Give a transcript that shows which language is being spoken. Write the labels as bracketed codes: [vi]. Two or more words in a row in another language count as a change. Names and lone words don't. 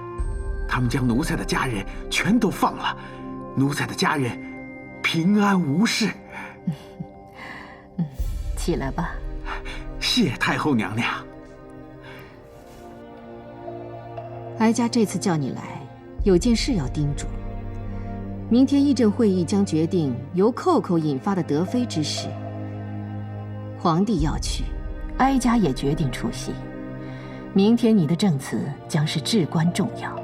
[zh] 他們將奴才的家人全都放了，奴才的家人平安無事。起來吧。謝太后娘娘。哀家這次叫你來，有件事要叮囑。明天議政會議將決定由扣扣引發的德妃之事，皇帝要去，哀家也決定出席。明天你的證詞將是至關重要。